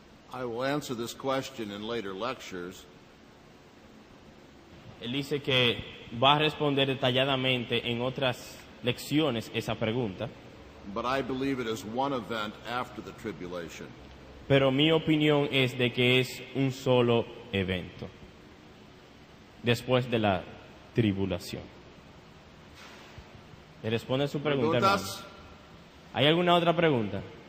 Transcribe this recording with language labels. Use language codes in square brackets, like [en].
[en] I will answer this question in later lectures. [es] Él dice que va a responder detalladamente en otras lecciones esa pregunta. [en] But I believe it is one event after the tribulation. [es] Pero mi opinión es de que es un solo evento después de la tribulación. ¿Le responde su pregunta, hermano? ¿Preguntas? ¿Hay alguna otra pregunta?